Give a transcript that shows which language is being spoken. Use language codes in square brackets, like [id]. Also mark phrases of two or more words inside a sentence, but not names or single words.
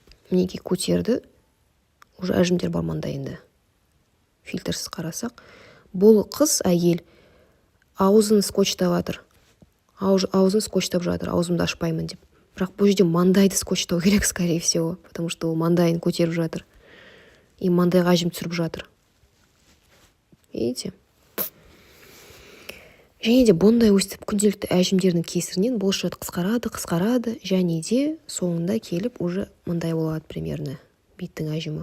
[kk] мінекей көтерді, уже әжімдер бар маңдайында. Фильтрсіз қарасақ, бұл қыз әйел аузын скотчтап жатыр. Аузын скотчтап жатыр, аузымды ашпаймын деп. Бірақ бұл жерде маңдайды скотчтау керек, [ru] скорее всего, [kk] потому что ол маңдайын көтеріп жатыр. И маңдайға әжім түсіріп жатыр. Видите? Және де бұндай өстіп күнделікті әжімдердің кесірінен бұлшық қысқарады, және де соңында келіп уже мындай болады примерно беттің әжімі.